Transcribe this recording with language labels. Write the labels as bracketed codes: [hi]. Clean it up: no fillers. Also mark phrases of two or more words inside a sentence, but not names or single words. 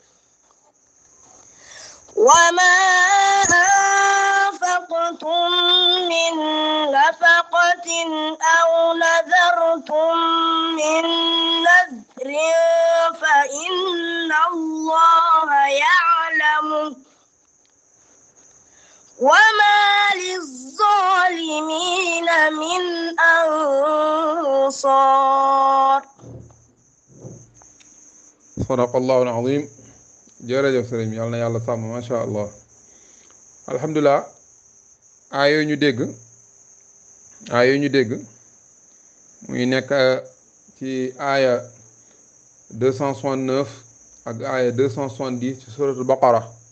[ar] وما أنفقتم من نفقة أو نذرتم من نذر فإن الله يعلم وما للظالمين من أنصار صدق الله العظيم [wo] jërëjëf sëriñ yàlla na yàlla sàmm [ar] ما شاء الله الحمد لله [wo] aaya yooyu ñu dégg muy nekk ci aaya 269 ak aaya 270 ci [ar] سورة البقرة